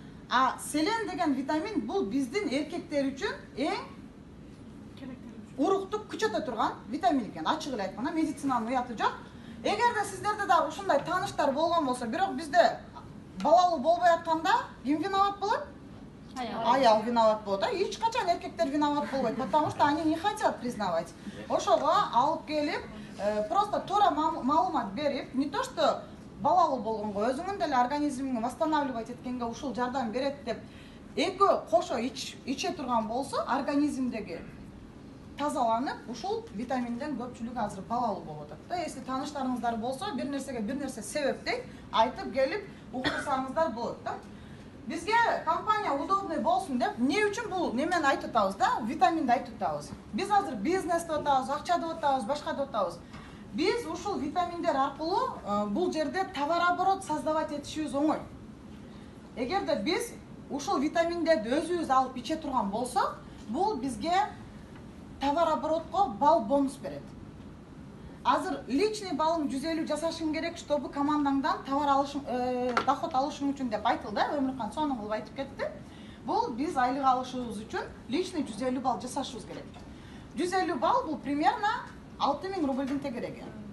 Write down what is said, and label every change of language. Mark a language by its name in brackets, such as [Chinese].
[Kyrgyz] А селен деген витамин бул биздин эркектер үчүн эң урукту күчөтө турган витамин экен. Ачык эле айтканда медицинанын уяты жок. Эгерде сиздерде да ушундай тааныштар болгон болсо, бирок бизде балалуу болбой атканда ким виноват болот? Аял виноват болот. Эч качан эркектер виноват болбойт, [Russian] потому что они не хотят признавать. [Kyrgyz] Ошого алып келип, просто туура маалымат берип, [Russian] не то что [Kyrgyz] балалуу болгонго, өзүңүн деле организмиңди восстанавливать эткенге ушул жардам берет деп экөө кошо иче турган болсо, организмдеги тазаланып, ушул витаминден көпчүлүгү азыр балалуу болуп атат. [Russian] Если [Kyrgyz] тааныштарыңыздар болсо, бир нерсе себептей айтып келип уктурсаңыздар болот да. Бизге компания удобный болсун деп, эмне үчүн бул немени айтып атабыз да, витаминди айтып атабыз. Биз азыр бизнес деп атабыз, акча деп атабыз, башка деп атабыз. Биз ушул витаминдер аркылуу бул жерде товарооборот создавать этишибиз оңой. Эгерде биз ушул витаминдерди өзүбүз алып иче турган болсок, бул бизге товарооборотко бал бонус берет. Азыр личный балың 150 жасашың керек, [Russian] чтобы [Kyrgyz] командаңдан товар алышың, доход алышың үчүн деп айтылды, Өмүркан сонун кылып айтып кетти. Бул биз айлык алышыбыз үчүн личный 150 балл жасашыбыз керек. 150 балл бул примерно 6000 рубльдин тегереги.